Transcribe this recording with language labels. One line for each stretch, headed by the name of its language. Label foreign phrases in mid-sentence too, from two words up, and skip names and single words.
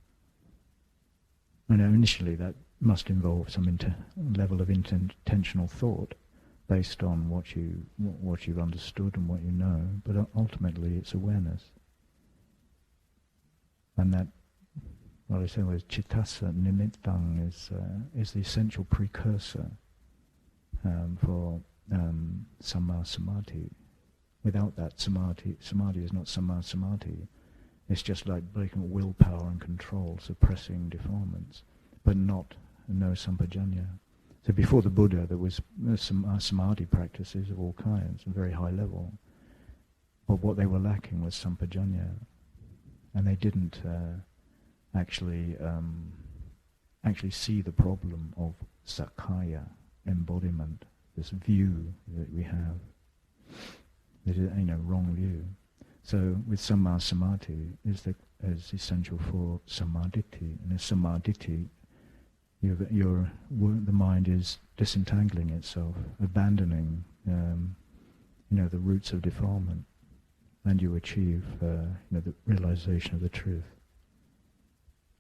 English: Initially that must involve some level of intentional thought based on what you've understood and what you know, but ultimately it's awareness. And that, what I say was
Pali: chittassa nimittang
English: is the essential precursor for
Pali: samma samadhi.
English: Without that, samadhi is not
Pali: samma samadhi.
English: It's just like breaking willpower and control, suppressing defilements, but no sampajanya. So before the Buddha, there was some samadhi practices of all kinds, at very high level. But what they were lacking was sampajanya, and they didn't actually see the problem of sakkaya, embodiment, this view that we have. That is, wrong view. So with
Pali: samma samadhi
English: is essential for samaditi, and in samaditi, the mind is disentangling itself, abandoning, the roots of defilement, and you achieve, the realization of the truth.